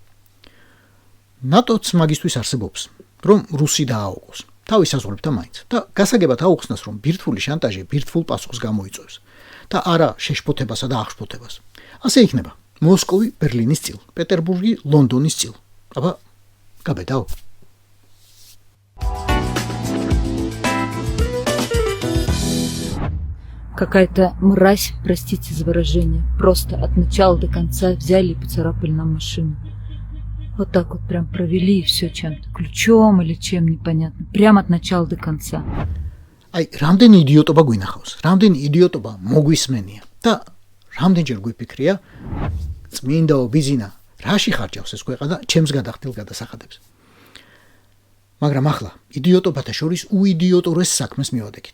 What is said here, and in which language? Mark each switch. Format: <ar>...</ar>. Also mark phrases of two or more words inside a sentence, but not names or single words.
<ka>ნატოც მაგისთვის არსებობს, რომ რუსი დააუყოს თავის საზღვრებთან მაინც და გასაგებად აუხსნას, რომ ბირთვული შანტაჟი ბირთვულ პასუხს გამოიწვევს და არა შეშფოთებასა და აღშფოთებას. ასე იქნება მოსკოვი ბერლინის წილ, პეტერბურგი ლონდონის წილ. აბა, გაბედაო.</ka> <ru>Какая-то мразь, простите за выражение, просто от начала до конца взяли и поцарапали нам машину. Вот так вот прям провели и все чем-то, ключом или чем, непонятно, прям от начала до конца.</ru> <ka>Აი, რამდენი იდიოტობა გვინახავს, რამდენი იდიოტობა მოგვისმენია და რამდენჯერ გვიფიქრია, წმინდაო ბიზინა, რაში ხარჯავს ეს ქვეყანა ჩემს გადახდილ გადასახადებს. მაგრამ ახლა იდიოტობათა შორის უიდიოტორეს საქმეს მივადგეთ.</ka>